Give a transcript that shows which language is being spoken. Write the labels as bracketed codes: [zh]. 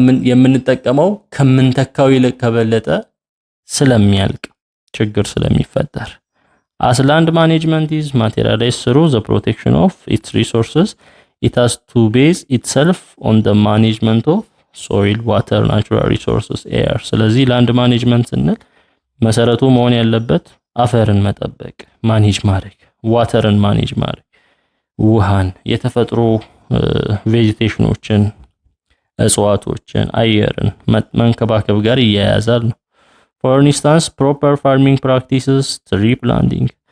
[am] የምንጠቀመው ከምንተካው ይልቅ ከበለጠ ስለሚያልቅ ችግር ስለሚፈጠር [en] as land management is materialized through the protection of its resources it has to base itself on the management of soil, water, natural resources, air. [am] ስለዚህ ላንድ ማኔጅመንት ስንል መሰረቱ መሆን ያለበት አፈርን መጠበቅ ማኔጅ ማድረግ፣ ዋተርን ማኔጅ ማድረግ፣ ውሃን፣ የተፈጥሮ ቬጂቴሽኖችን፣ እጽዋቶችን፣ አየርን መንከባከብ ጋር ይያያዛል ነው። [en] For instance, proper farming practices, tree planting.